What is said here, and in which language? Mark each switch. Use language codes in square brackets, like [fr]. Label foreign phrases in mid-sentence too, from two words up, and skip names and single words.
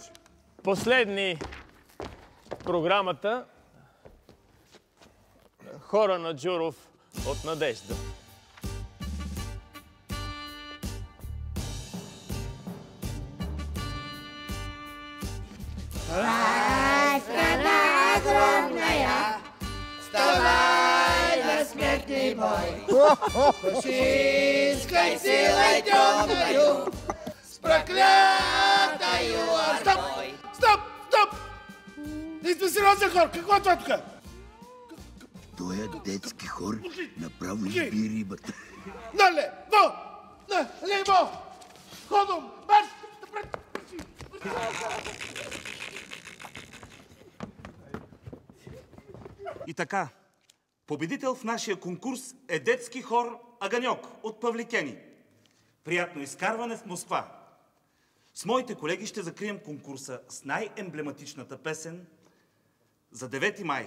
[bg] Последни в програмата хора на Джуров от Надежда. [ru] Страна огромная, вставай на смертный бой. Фашистской силой темною, с проклятою ордой. [bg] Стоп! Ние сме сериозен хор! Какво е това тук? Той е детски хор, направо изби рибата. [ru] Налево! Ходом! Марш! [bg] И така, победител в нашия конкурс е детски хор Аганьок от Павликени. Приятно изкарване в Москва. С моите колеги ще закрием конкурса с най-емблематичната песен за 9 май.